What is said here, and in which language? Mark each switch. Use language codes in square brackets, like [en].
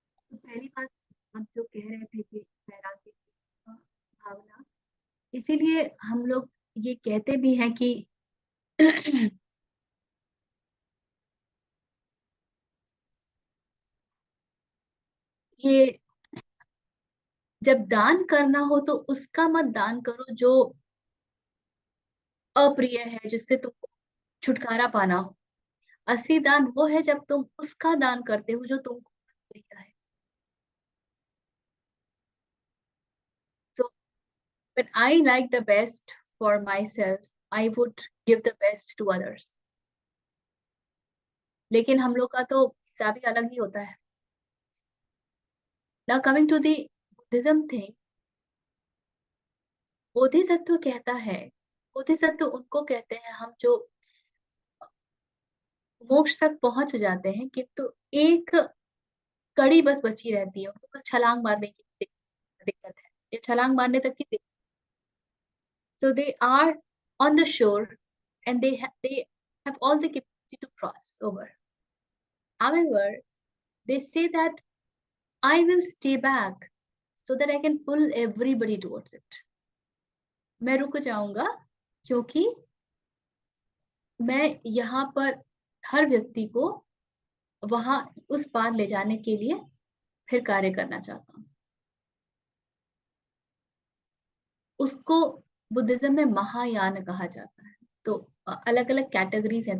[hi] तो पहली बात, हम जो कह रहे थे कि वैराग्य की भावना, इसीलिए हम लोग ये कहते भी हैं कि ये जब दान करना हो तो उसका मत दान करो जो अप्रिय है, जिससे तुमको छुटकारा पाना हो। असली दान वो है जब तुम उसका दान करते हो जो तुमको दिया है. [en] So when I like the best for myself, I would give the best to others. [hi] लेकिन हम लोग का तो हिसाब ही अलग ही होता है. [en] Now coming to the Buddhism thing, [hi] Bodhisattva कहता है, बोधिसत्व उनको कहते हैं हम जो मोक्ष तक पहुंच जाते हैं किंतु एक कड़ी बस बची रहती है, उनको बस छलांग मारने की दिक्कत है, ये छलांग मारने तक की दिक्कत. [en] So they are on the shore and they have all the capacity to cross over. However, they say that I will stay back so that I can pull everybody towards it. [hi] मैं रुक जाऊंगा क्योंकि मैं यहाँ पर हर व्यक्ति को वहां उस पार ले जाने के लिए फिर कार्य करना चाहता हूँ. उसको बुद्धिज्म में महायान कहा जाता है. तो अलग अलग कैटेगरीज हैं.